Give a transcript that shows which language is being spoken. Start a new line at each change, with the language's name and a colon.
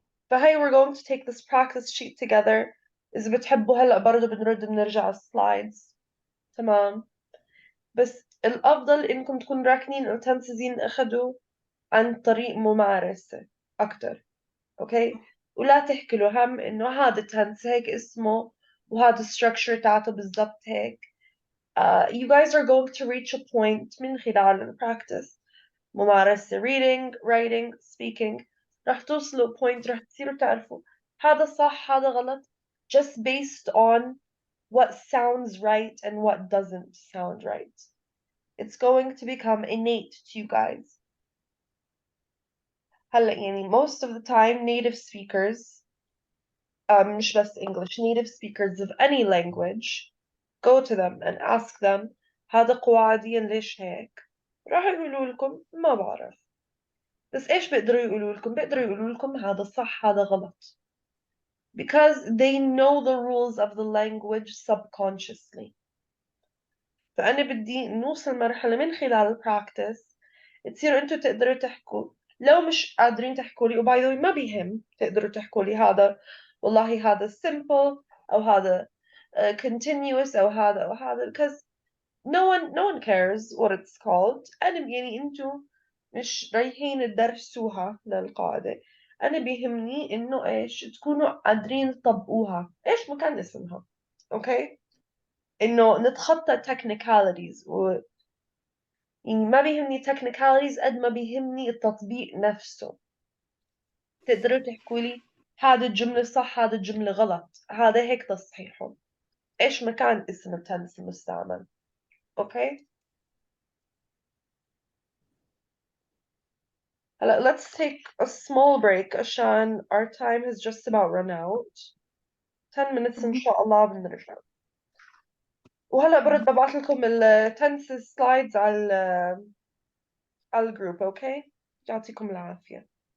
Arabic: فهي
English: we're going to take this practice sheet together.
Arabic: إذا بتحبوا هلا برضه بنرجع على السلايدز. تمام. بس الأفضل إنكم تكونوا راكنين التنسز ينأخذوا عن طريق ممارسة أكتر. اوكي؟ ولا تحكي له هم انه هذا tense هيك اسمه وهذا structure تاعته بالضبط هيك.
English: You guys are going to reach a point
Arabic: من خلال البراكتس ممارسة
English: reading, writing, speaking
Arabic: راح توصلوا
English: point
Arabic: راح تصيروا تعرفوا هذا صح هذا غلط
English: just based on what sounds right and what doesn't sound right. It's going to become innate to you guys.
Arabic: هلا يعني
English: most of the time native speakers
Arabic: مش بس
English: English, native speakers of any language, go to them and ask them
Arabic: هذا قواعديا ليش هيك؟ راح يقولوا لكم ما بعرف. بس إيش بيقدروا يقولوا لكم؟ بيقدروا يقولوا لكم هذا صح هذا غلط.
English: Because they know the rules of the language subconsciously.
Arabic: فأنا بدي نوصل مرحلة من خلال البراكتس تصيروا أنتوا تقدروا تحكوا. لو مش قادرين تحكوا لي وباي ذا ما بيهم تقدروا تحكوا لي هذا والله هذا simple أو هذا continuous أو هذا
English: because no one cares what it's called.
Arabic: أنا يعني أنتوا مش رايحين تدرسوها للقاعدة. أنا بيهمني إنه إيش تكونوا قادرين تطبقوها إيش مكان اسمها. أوكي؟ إنه نتخطى technicalities يعني ما بيهمني technicalities قد ما بيهمني التطبيق نفسه. تقدروا تحكوا لي هذا الجملة صح هذا الجملة غلط هذا هيك تصحيحه إيش مكان اسم التنس المستعمل. أوكي؟ هلا
English: let's take a small break
Arabic: عشان
English: our time has just about run out.
Arabic: 10 minutes إن شاء الله بنرجع. وهلا برد ببعث لكم التنس سلايدز على الجروب. أوكي؟ يعطيكم العافية.